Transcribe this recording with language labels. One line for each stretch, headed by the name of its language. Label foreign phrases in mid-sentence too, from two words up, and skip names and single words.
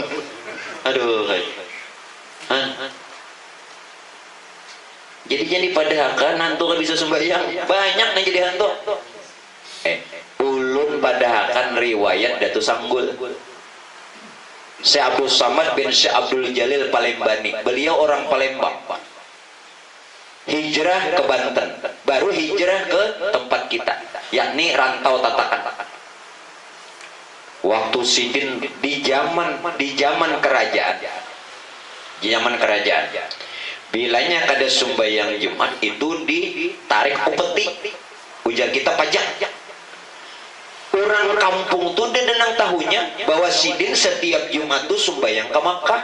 Indonesian: Aduh, jadi padahal hantu kan bisa sembahyang. Banyak yang jadi hantu.
Banjar: Ulun padahal riwayat Datu Sanggul.
Indonesian: Syekh Abdul Samad bin Syekh Abdul Jalil Palembani. Beliau orang Palembang. Hijrah ke Banten, baru hijrah ke tempat kita, yakni rantau Tatakan.
Banjar: Waktu sidin di zaman kerajaan, bilanya kada sembahyang Jumat itu ditarik upeti, ujar kita pajak. Orang kampung tuh dia denang tahunya bahwa sidin setiap Jumat tuh sembahyang ke Makkah.